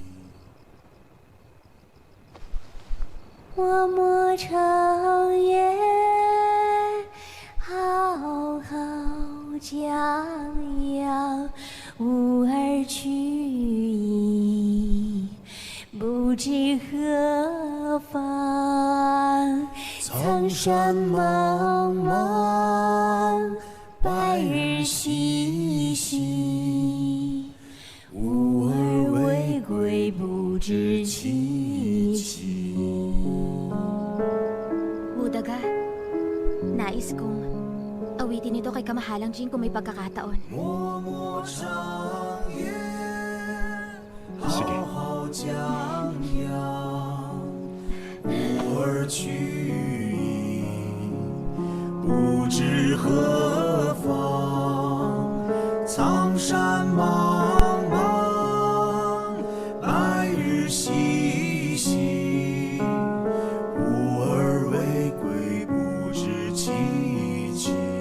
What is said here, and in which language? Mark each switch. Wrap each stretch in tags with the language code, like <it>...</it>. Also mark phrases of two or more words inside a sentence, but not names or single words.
<zh>默默长夜，好好将养，吾儿去矣，不知何方。苍山茫茫，白日西西，吾儿未归，不知其期。</zh> <tl>Budaga, nais kong awitin ito kay Kamahalang Jing kung may pagkakataon. Sige.</tl> <zh>吾儿去矣，不知何方。苍山茫茫，白日西西，吾儿未归，不知其期。</zh>